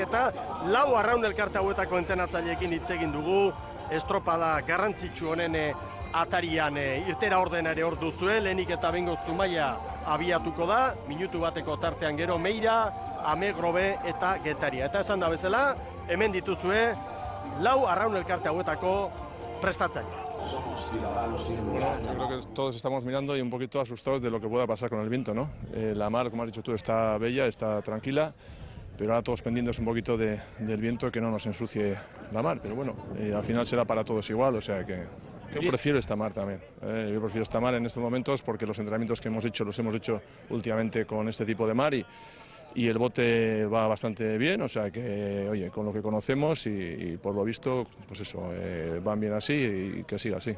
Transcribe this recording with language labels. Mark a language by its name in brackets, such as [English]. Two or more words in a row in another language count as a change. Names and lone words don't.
[Basque] Eta 4 arraun elkarte hauetako entenatzaileekin hitz egin dugu, estropada garrantzitsu honen atarian irtera ordenare hor duzue, lehenik eta bengo Zumaia abiatuko da, minutu bateko tartean gero Meira, Amegrobe eta Getaria. Eta esan da bezala, hemen dituzue 4 arraun elkarte hauetako prestatzaile. Bueno, [Spanish] yo creo que todos estamos mirando y un poquito asustados de lo que pueda pasar con el viento, ¿no? La mar, como has dicho tú, está bella, está tranquila, pero ahora todos pendientes un poquito del viento, que no nos ensucie la mar. Pero bueno, al final será para todos igual, o sea que yo prefiero esta mar también. Yo prefiero esta mar en estos momentos porque los entrenamientos que hemos hecho los hemos hecho últimamente con este tipo de mar y el bote va bastante bien, o sea que, oye, con lo que conocemos y por lo visto, pues eso, van bien así y que siga así.